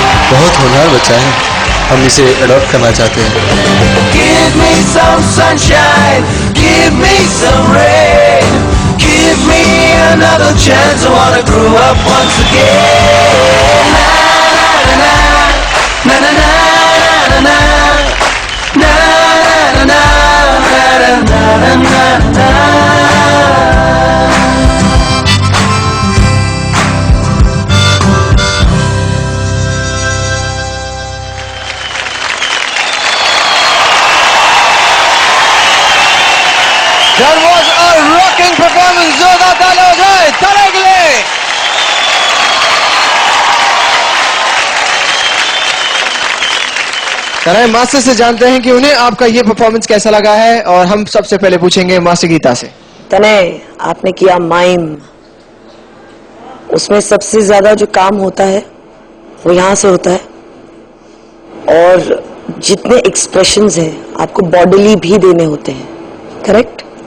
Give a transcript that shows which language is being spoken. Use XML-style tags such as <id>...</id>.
<hi>बहुत होनहार बच्चा है, हम इसे अडॉप्ट करना चाहते हैं।</hi> <en>Give me some sunshine, give me some rain, give me another chance. I wanna grow up once again. Na na na na na na na na na na na na na na na. That was a rocking performance.</en> <hi>जोरदार ताली हो जाए तने के लिए। तने master से जानते हैं कि उन्हें आपका ये परफॉर्मेंस कैसा लगा है, और हम सबसे पहले पूछेंगे मास्टर गीता से। तने आपने किया माइम, उसमें सबसे ज्यादा जो काम होता है वो यहाँ से होता है, और जितने एक्सप्रेशंस हैं आपको बॉडीली भी देने होते हैं, करेक्ट?</hi>